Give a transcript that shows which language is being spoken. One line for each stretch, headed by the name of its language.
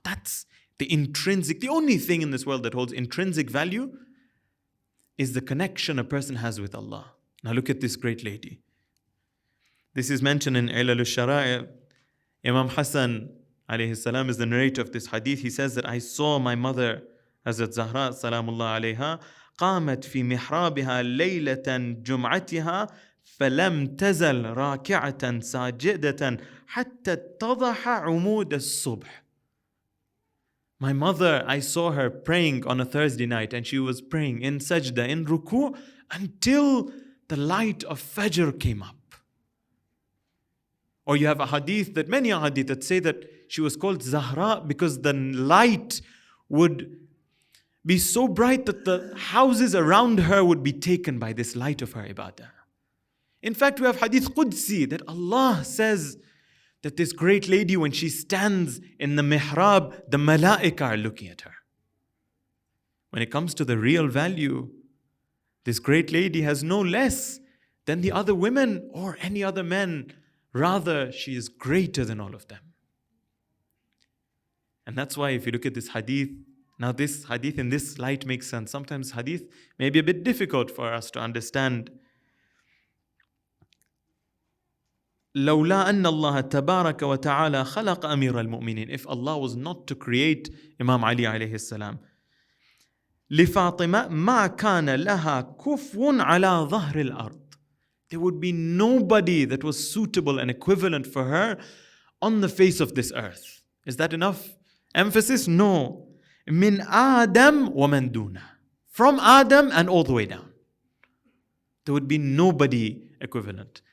English: That's the only thing in this world that holds intrinsic value is the connection a person has with Allah. Now look at this great lady. This is mentioned in Ilal al-Shara'i. Imam Hassan alayhi salam is the narrator of this hadith. He says that I saw my mother, Hazrat Zahra salamullah alayha,
Arabic: قامت في محرابها ليلة جمعتها فلم تزل راكعة ساجدة حتى اتضح عمود الصبح.
English: My mother, I saw her praying on a Thursday night, and she was praying in sajda, in ruku, until the light of Fajr came up. Or you have many hadith that say that she was called Zahra because the light would be so bright that the houses around her would be taken by this light of her ibadah. In fact, we have hadith Qudsi that Allah says that this great lady, when she stands in the mihrab, the malaika are looking at her. When it comes to the real value, This great lady has no less than the other women or any other men. Rather, she is greater than all of them. And that's why if you look at this hadith, now this hadith in this light makes sense. Sometimes hadith may be a bit difficult for us to understand.
Arabic: لولا أن الله تبارك وتعالى خلق أمير المؤمنين.
English: If Allah was not to create Imam Ali
Arabic: عليه السلام, لفاطمة ما كان لها كفو على ظهر الأرض.
English: There would be nobody that was suitable and equivalent for her on the face of this earth. Is that enough emphasis?
Arabic: No. من آدم ومن دونه.
English: From Adam and all the way down. There would be nobody equivalent.